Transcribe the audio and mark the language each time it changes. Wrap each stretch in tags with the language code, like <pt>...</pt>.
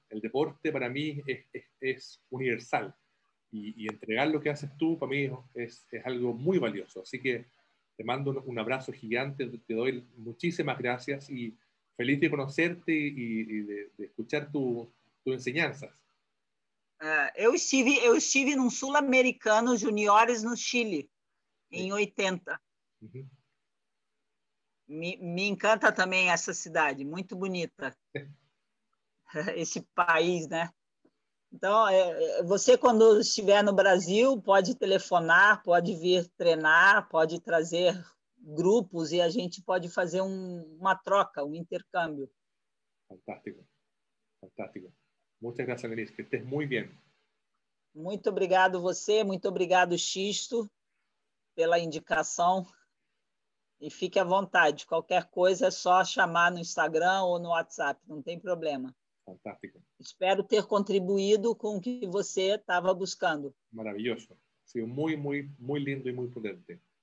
<es>El deporte para mí es universal y entregar lo que haces tú para mí es algo muy valioso. Así que te mando un abrazo gigante, te doy muchísimas gracias y feliz de conocerte y de escuchar tus enseñanzas.</es> <pt>Eu estive num Sul-Americano Juniores no Chile, em 80. Uhum. Me encanta também essa cidade, muito bonita. Esse país, né? Então, você, quando estiver no Brasil, pode telefonar, pode vir treinar, pode trazer grupos e a gente pode fazer uma troca, um intercâmbio. Fantástico, fantástico.</pt> <es>Muchas gracias, Denise, que estés muy bien.</es> <pt>Muito obrigado você, muito obrigado, Xisto, pela indicação. E fique à vontade, qualquer coisa é só chamar no Instagram ou no WhatsApp, não tem problema. Fantástico. Espero ter contribuído com o que você estava buscando.</pt> <es>Maravilloso. Ha sido muy, muy, muy lindo y muy potente.</es>